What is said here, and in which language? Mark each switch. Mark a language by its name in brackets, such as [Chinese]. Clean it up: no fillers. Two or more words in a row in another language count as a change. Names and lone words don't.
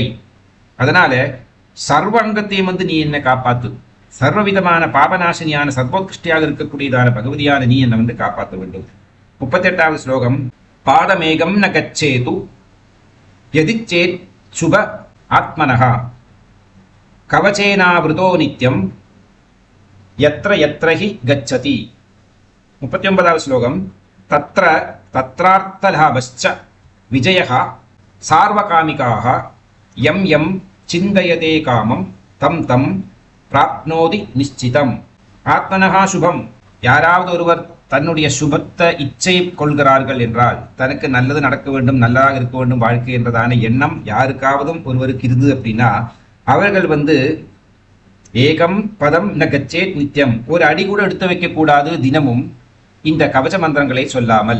[Tamil] அதனால சர்வ அங்கத்தையும் நீ என்னை காப்பாத்து, சர்வவிதமான பாபநாசினியான சர்வோத்கிருஷ்டியாக இருக்கக்கூடியதான பகவதியான நீ என்னை காப்பாற்ற வேண்டும். 38வது ஸ்லோகம். [Sanskrit] पादमेकं न गच्छेद् यदीच्छेत् शुभ आत्मनः कवचेनावृतो नित्यं यत्र यत्र हि गच्छति. [Tamil] 39வது ஸ்லோகம். [Sanskrit] तत्र तत्रार्थलाभश्च विजयः सार्वकामिकः यं यं चिन्तयते कामं तं तं प्राप्नोति निश्चितम्. आत्मनः शुभम्. [Tamil] யாராவது ஒருவர் தன்னுடைய சுபத்தை இச்சை கொள்கிறார்கள் என்றால், தனக்கு நல்லது நடக்க வேண்டும், நல்லதாக இருக்க வேண்டும் வாழ்க்கை என்றதான எண்ணம் யாருக்காவதும் ஒருவருக்கு இருந்தது அப்படின்னா, அவர்கள் [Sanskrit] एकं पदं न गच्छेत् नित्यम्, [Tamil] ஒரு அடி கூட எடுத்து வைக்க கூடாது தினமும் இந்த கவச மந்திரங்களை சொல்லாமல்.